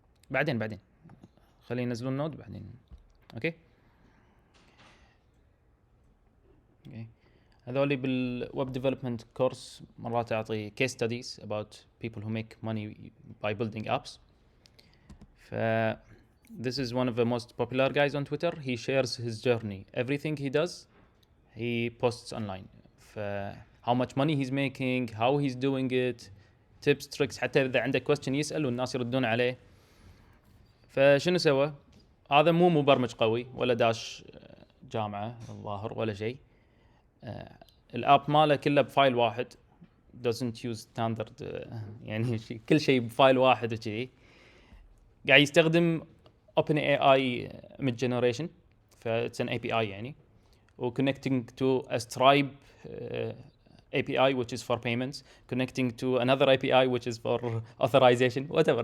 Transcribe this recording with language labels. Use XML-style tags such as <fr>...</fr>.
<ar>بعدين خلينا ينزلون نود بعدين. اوكي هذولي بالويب ديفلوبمنت كورس مرات اعطي</ar> <en>case studies about people who make money by building apps. ف this is one of the most popular guys on Twitter. He shares his journey. Everything he does, he posts online. How much money he's making, how he's doing it, tips, tricks.</en> <ar>حتى إذا عنده question يسأل والناس يردون عليه. فشنو سوى؟ هذا مو مبرمج قوي ولا داش جامعة الظاهر ولا شيء. الاب ماله كله بفايل واحد.</ar> <en>doesn't use standard</en> <ar>يعني كل شيء بفايل واحد وكذي. قاعد يستخدم OpenAI mid generation.</ar> <en>it's an API يعني. connecting to a Stripe API which is for payments, connecting to another API which is for authorization, whatever.</en>